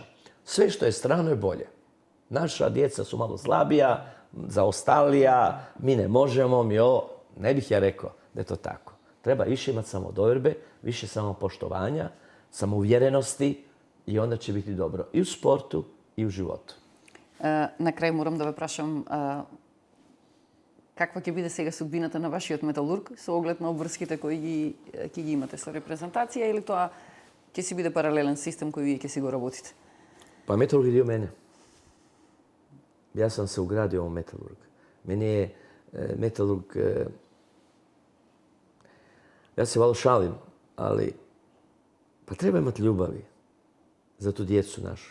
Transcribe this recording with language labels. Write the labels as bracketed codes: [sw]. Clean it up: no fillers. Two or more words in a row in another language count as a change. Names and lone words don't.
[hr] Sve što je strano je bolje. Naša djeca su malo slabija, zaostalija, mi ne možemo, ne bih ja rekao da je to tako. Treba više imati samodoverbe, više samopoštovanja, samouvjerenosti i onda će biti dobro i u sportu i u životu. [mk] На крај морам да ве прашам каква ќе биде сега судбината на вашиот металург со оглед на обврските кои ќе ги имате со репрезентација или тоа ќе си биде паралелен систем кој вие ќе си го работите? [hr] Pa Metalurg je dio mene. Ja sam se ugradio u Metalurg. Meni je Metalurg... Ja se malo šalim, ali pa treba imati ljubavi za tu djecu našu.